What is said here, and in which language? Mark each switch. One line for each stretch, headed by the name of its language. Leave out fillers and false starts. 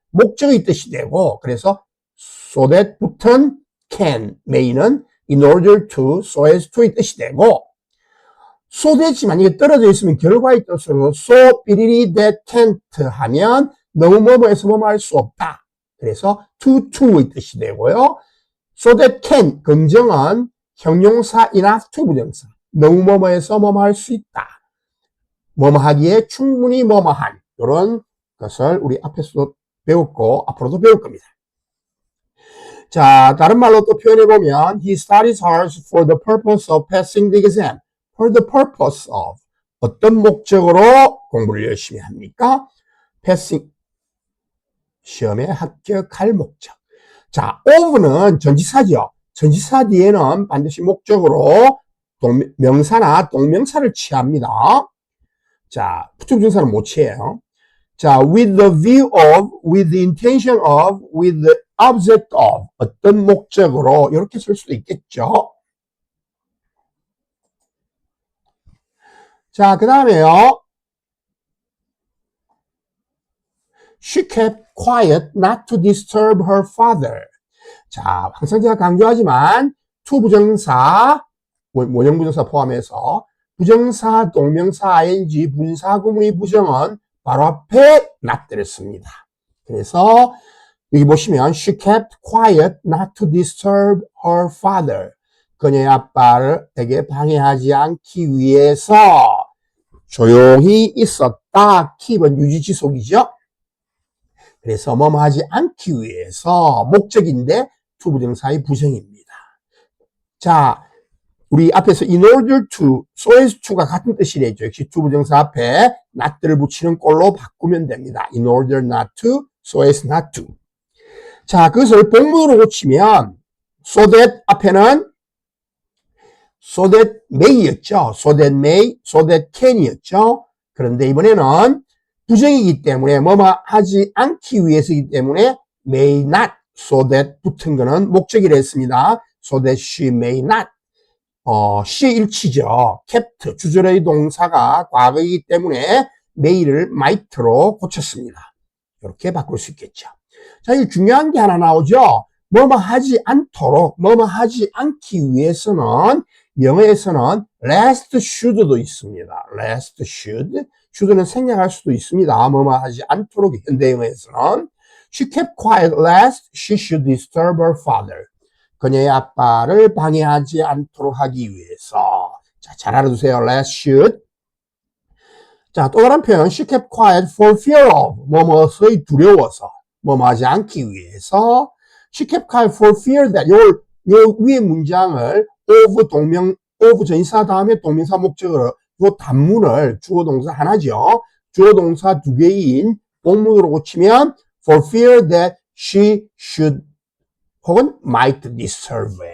Korean: 목적의 뜻이 되고 그래서 so that 붙은 can, may는 in order to, so as to의 뜻이 되고 so that이 만약에 떨어져 있으면 결과의 뜻으로 so 삐리리 that can't 하면 너무 뭐뭐해서 뭐뭐 할 수 없다. 그래서 to의 뜻이 되고요. so that can, 긍정은 형용사 enough to 부정사. 너무 뭐뭐해서 뭐뭐 할 수 있다. 뭐뭐 하기에 충분히 뭐뭐한 이런 것을 우리 앞에서도 배웠고 앞으로도 배울 겁니다. 자, 다른 말로 또 표현해보면
English: He studies hard for the purpose of passing the exam. For the purpose of
Korean: 어떤 목적으로 공부를 열심히 합니까? passing 시험에 합격할 목적. 자, of는 전치사죠. 전치사 뒤에는 반드시 목적으로 명사나 동명사를 취합니다. 자, 부정사는 못 취해요.
English: 자, with the view of, with the intention of, with the object of
Korean: 어떤 목적으로 이렇게 쓸 수도 있겠죠. 자, 그 다음에요.
English: She kept quiet not to disturb her father.
Korean: 자, 항상 제가 강조하지만 to 부정사, 원형 부정사 포함해서 부정사, 동명사, ing, 분사, 구문의 부정은 바로 앞에 not들을 씁니다. 그래서 여기 보시면
English: she kept quiet not to disturb her father.
Korean: 그녀의 아빠에게 방해하지 않기 위해서 조용히 있었다. keep은 유지지속이죠. 그래서 뭐뭐 하지 않기 위해서 목적인데 투부정사의 부정입니다. 자, 우리 앞에서 in order to, so as to가 같은 뜻이래죠. 역시 투부정사 앞에 not를 붙이는 꼴로 바꾸면 됩니다.
English: in order not to, so as not to.
Korean: 자, 그것을 복문으로 고치면 so that 앞에는 so that may였죠.
English: so that may, so that can이었죠.
Korean: 그런데 이번에는 부정이기 때문에 뭐뭐 하지 않기 위해서이기 때문에 may not, so that 붙은 거는 목적이라 했습니다.
English: so that she may not. she 일치죠.
Korean: kept, 주절의 동사가 과거이기 때문에 may를 might로 고쳤습니다. 이렇게 바꿀 수 있겠죠. 자, 이 중요한 게 하나 나오죠. 뭐뭐 하지 않도록, 뭐뭐 하지 않기 위해서는 영어에서는 lest should도 있습니다.
English: lest should.
Korean: should는 생략할 수도 있습니다. 뭐뭐 하지 않도록 현대 영어에서는
English: she kept quiet lest she should disturb her father.
Korean: 그녀의 아빠를 방해하지 않도록 하기 위해서. 자, 잘 알아두세요. lest should. 자, 또 다른 표현
English: she kept quiet for fear of.
Korean: 뭐뭐의 두려워서. 뭐뭐 하지 않기 위해서.
English: she kept quiet for fear that.
Korean: 요 위의 문장을 of 전치사 다음에 동명사 목적으로 요 단문을 주어 동사 하나죠. 주어 동사 두 개인 본문으로 고치면
English: for fear that she should
Korean: 혹은
English: might disturb.